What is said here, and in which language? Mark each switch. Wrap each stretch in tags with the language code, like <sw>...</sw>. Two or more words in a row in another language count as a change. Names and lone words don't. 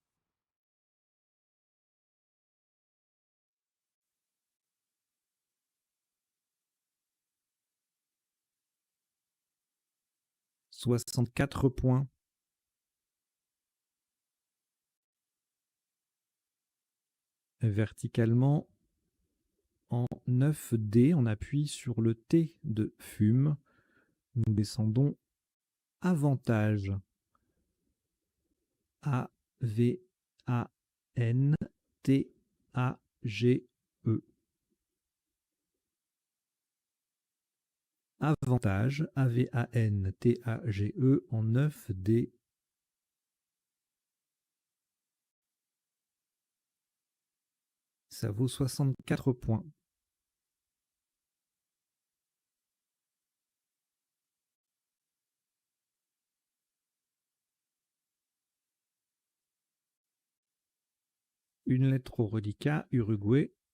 <fr>« 64 points. Verticalement, en 9D, on appuie sur le T de fume. Nous descendons avantage. A-V-A-N-T-A-G-E. Avantage, A-V-A-N-T-A-G-E en 9D. Ça vaut 64 points. Une lettre au reliquat, Uruguay.</fr>